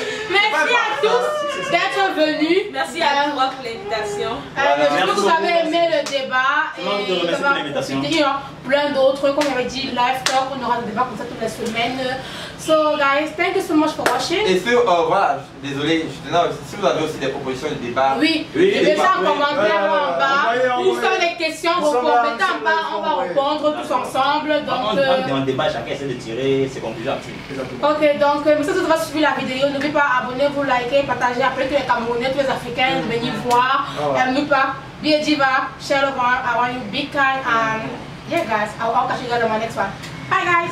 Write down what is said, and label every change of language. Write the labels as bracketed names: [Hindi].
[French] Merci à tous d'être venus. Merci à toi pour l'invitation. J'espère que vous avez aimé le débat. Et ça va profiter. Plein d'autres, comme j'avais dit, live talk, on aura des débats comme ça toutes les semaines. [English] So guys, thank you so much for watching. [French] Et voilà, désolé, je tenais aussi, si vous avez aussi des propositions de débat. Oui, mettez en commentaire en bas. Ou sur les questions, mettez en bas, on va répondre tous ensemble. Donc, dans le débat, chacun essaie de tirer ses conclusions là-dessus. Ok, donc, merci de vous suivre la vidéo. N'oubliez pas, abonnez-vous, likez, partagez. Après, tous les Camerounais, tous les Africains, venez voir. N'oubliez pas, [English] be a diva, share love, I want you, be kind, and yeah, guys, I'll catch you guys on my next one. Bye, guys.